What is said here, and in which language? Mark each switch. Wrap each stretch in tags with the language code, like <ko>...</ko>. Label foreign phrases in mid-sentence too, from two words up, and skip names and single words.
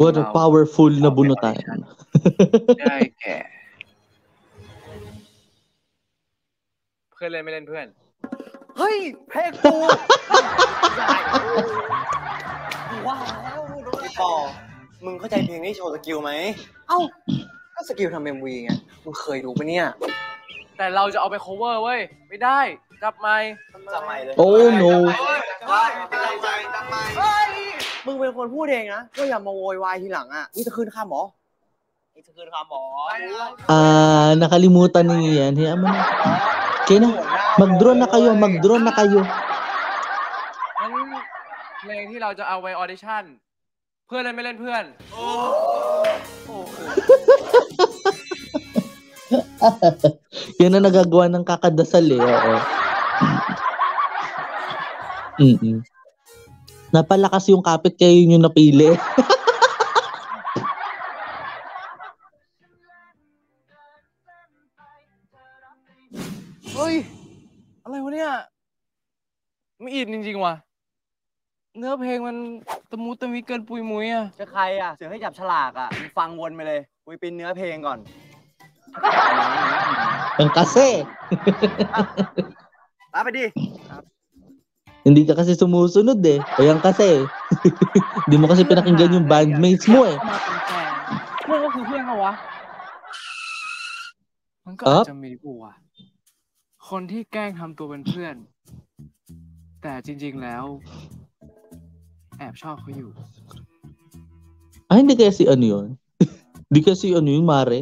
<en>What a</en> <th>เรา</th> <tl>powerful na bunutan.</tl> <th>ได้แก่เพื่อนเล่นไม่เล่นเพื่อน เฮ้ยเพลงกูว้าวพี่ปอมึงเข้าใจเพลงนี้โชว์สกิลไหมเอ้าก็สกิลทำเอ็มวีไงมึงเคยดูปะเนี่ย แต่เราจะเอาไป cover เว้ยไม่ได้จับไมค์ จับไมค์เลย</th> <en>Oh no.</en> <th>มึงเป็นคนพูดเองนะก็อย่ามาโวยวายทีหลังอ่ะนี่จะคืนค่าหมอนี่จะคืนค่าหมอ</th> <tl>Nakalimutan niya yan. Hayaan mo na. Okay na. Mag-drone na kayo. Mag-drone na kayo.</tl> <th>งั้นเพลงที่เราจะเอาไปออดิชั่นเพื่อนเล่นไม่เล่นเพื่อน</th> <tl>Yan ang nagagawa ng kakadasal eh. Oo. Napalakas yung kapit kaya yun yung napili.</tl> <th>เฮ้ยอะไรวะเนี่ยไม่อินจริงๆว่ะเนื้อเพลงมันตะมูตะมิเกินปุยมุ้ยอ่ะ จะใครอ่ะเสือให้จับฉลากอ่ะมึงฟังวนไปเลยกูไปเนื้อเพลงก่อน</th> <tl>Ang kasi.</tl> <th>รับไปดิ</th> <tl>Hindi ka kasi sumusunod eh. Ayan kasi. Hindi mo kasi pinakinggan yung bandmates mo eh.</tl> <th>เพื่อนก็คือเพื่อนเหรอวะมันก็อาจจะมีกูอ่ะคนที่แกล้งทำตัวเป็นเพื่อน แต่จริงๆแล้วแอบชอบเขาอยู่</th> <tl>Hindi kaya si ano yun? Hindi kaya si ano yun, Mare?</tl>